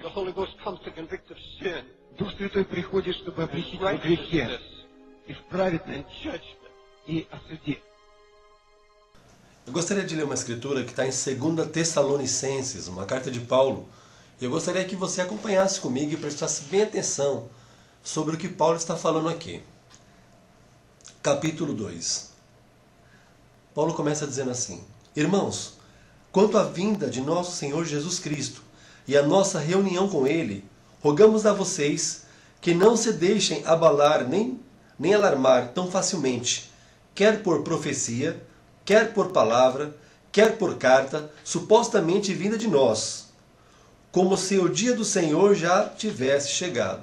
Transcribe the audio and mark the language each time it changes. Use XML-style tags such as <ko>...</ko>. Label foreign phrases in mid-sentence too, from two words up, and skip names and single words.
<en>The Holy Ghost comes to convict of sin.</en> <ru>Дух Святой приходит, чтобы обличить во грехе. и в праведное начальство, и о суде.</ru> <pt>Eu gostaria de ler uma escritura que está em 2 Tessalonicenses, uma carta de Paulo. Eu gostaria que você acompanhasse comigo e prestasse bem atenção sobre o que Paulo está falando aqui. Capítulo 2. Paulo começa dizendo assim: Irmãos, quanto à vinda de nosso Senhor Jesus Cristo e a nossa reunião com Ele, rogamos a vocês que não se deixem abalar nem alarmar tão facilmente, quer por profecia, quer por palavra, quer por carta, supostamente vinda de nós, como se o dia do Senhor já tivesse chegado.</pt>